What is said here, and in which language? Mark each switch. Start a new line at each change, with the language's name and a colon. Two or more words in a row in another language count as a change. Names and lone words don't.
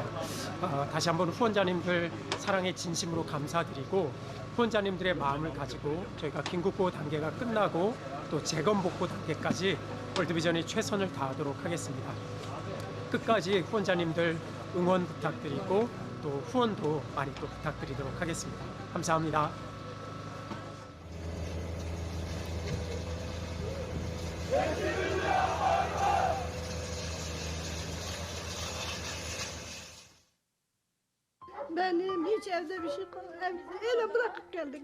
Korean: 다시 한번 후원자님들 사랑에 진심으로 감사드리고 후원자님들의 마음을 가지고 저희가 긴급구호 단계가 끝나고 또 재건복구 단계까지 월드비전이 최선을 다하도록 하겠습니다. 끝까지 후원자님들 응원 부탁드리고 또 후원도 많이 또 부탁드리도록 하겠습니다. 감사합니다.
Turkish: Benim hiç evde bir şey öyle bırakıp geldik.